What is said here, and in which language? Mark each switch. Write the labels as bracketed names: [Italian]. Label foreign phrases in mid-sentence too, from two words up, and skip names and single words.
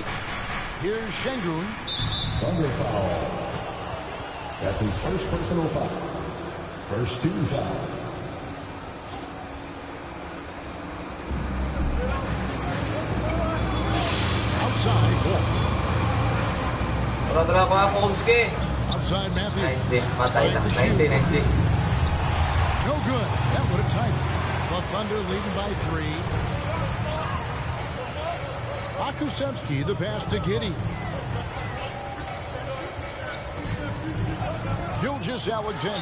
[English] Here's Şengün. Thunder foul. That's his first personal foul. First 2 foul. Outside, Wall. Tara ko nga, Pomski. Outside, Matthews. Nice D. [Hiligaynon] Matay na. [English] Nice D, nice D. No good. That would have tied it. The Thunder leading by 3. Akusevsky, the pass to Giddey. Gilgeous-Alexander.